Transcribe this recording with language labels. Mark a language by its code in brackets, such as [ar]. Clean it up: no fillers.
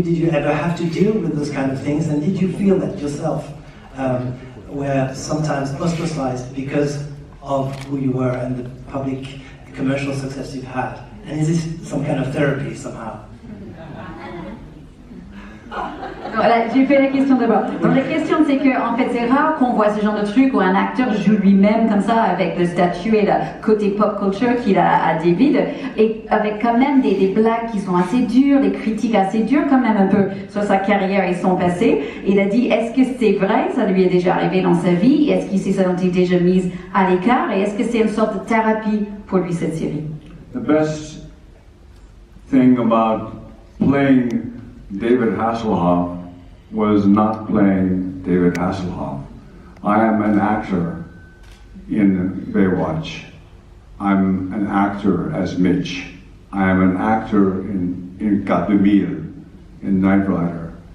[en] Did you ever have to deal with those kind of things? And did you feel that yourself were sometimes ostracized because of who you were and the public commercial success you've had? And is this some kind of therapy somehow? [fr] Voilà, j'ai fait la question d'abord. Donc la question, c'est que en fait, c'est rare qu'on voit ce genre de truc où un acteur joue lui-même comme ça, avec le statut et le côté pop culture qu'il a à David, et avec quand même des blagues qui sont assez dures, des critiques assez dures quand même un peu sur sa carrière et son passé. Et il a dit, est-ce que c'est vrai, ça lui est déjà arrivé dans sa vie, est-ce qu'il s'est senti déjà mis à l'écart, et est-ce que c'est une sorte de thérapie pour lui, cette série? [en] The best thing about playing David Hasselhoff was not playing David Hasselhoff. I am an actor in Baywatch. I'm an actor as Mitch. I am an actor in Gat de Mille, in Knight Rider.